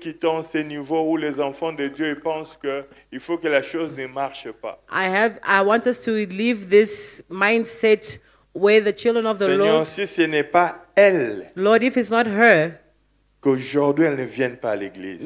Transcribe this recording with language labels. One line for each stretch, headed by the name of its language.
French: quittions ce niveau où les enfants de Dieu ils pensent qu'il faut que la chose ne marche pas.
English: I want us to leave this mindset where the children of the
French: Seigneur,
English: Lord,
French: si ce n'est pas elle,
English: Lord, if it's not her,
French: qu'aujourd'hui elle ne vienne pas à l'église.